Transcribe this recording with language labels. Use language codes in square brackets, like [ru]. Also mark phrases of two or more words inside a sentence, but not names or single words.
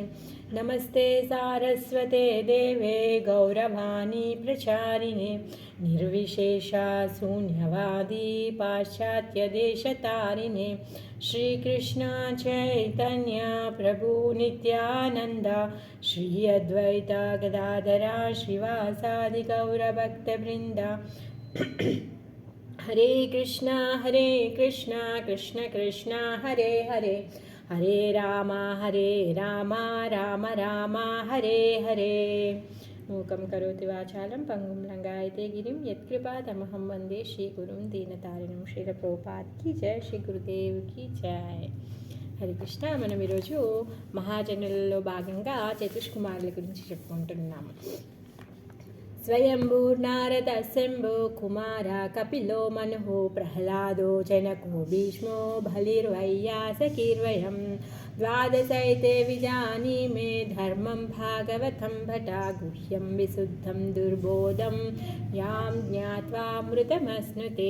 [sa] नमस्ते सारस्वते देवे गौरवाणी प्रचारिणे निर्विशेषा शून्यवादी पाश्चात्यदेशतारिणे। श्रीकृष्ण चैतन्य प्रभु नित्यानन्द श्री अद्वैता गदाधरा श्रीवासादि गौरभक्तवृन्द। हरे कृष्णा कृष्ण कृष्ण हरे हरे, हरे राम राम राम हरे हरे। मूकं करोति वाचालं पंगुं लंघयते गिरिं यत्कृपातमहं वन्दे श्रीगुरुं दीनतारिणं। [hi] श्रील प्रभुपाद की जय, श्री गुरुदेव की जय। [te] హరే కృష్ణ. మనం ఈరోజు మహాజనులలో భాగంగా చతుష్కుమారుల గురించి చెప్పుకుంటున్నాము. [sa] स्वयम्भूर्नारद शम्भो कुमार कपिलो मनुः प्रह्लादो जनको भीष्मो बलिर्वैयासकीर्वयं द्वादशैते विजानीमे धर्मं भागवतं भट गुह्यं विशुद्धं दुर्बोधं यां ज्ञात्वामृतमश्नुते.